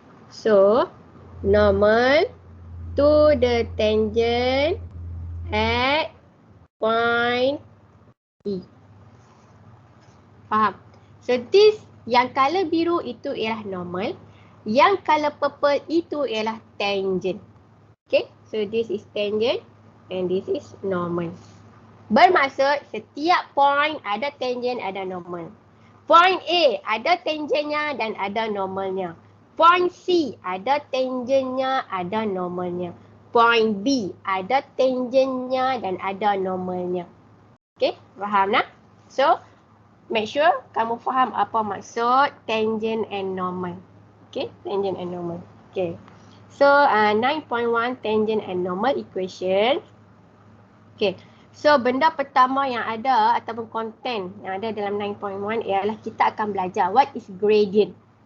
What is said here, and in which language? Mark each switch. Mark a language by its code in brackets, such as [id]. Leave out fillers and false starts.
[en] So, normal to the tangent at point E. [ms] Faham? [en] So, this [ms] yang color biru itu ialah normal. Yang color purple itu ialah tangent. [en] Okay, so this is tangent and this is normal. [ms] Bermaksud setiap point ada tangent, ada normal. Point A ada tangentnya dan ada normalnya. Point C ada tangentnya, ada normalnya. Point B ada tangentnya dan ada normalnya. Okay, faham nak? [en] So, make sure [ms] kamu faham apa maksud tangent and normal. [en] Okay, tangent and normal. Okay. So, 9.1 tangent and normal equation. Okay. [ms] So, benda pertama yang ada ataupun konten yang ada dalam 9.1 ialah kita akan belajar [en] what is gradient.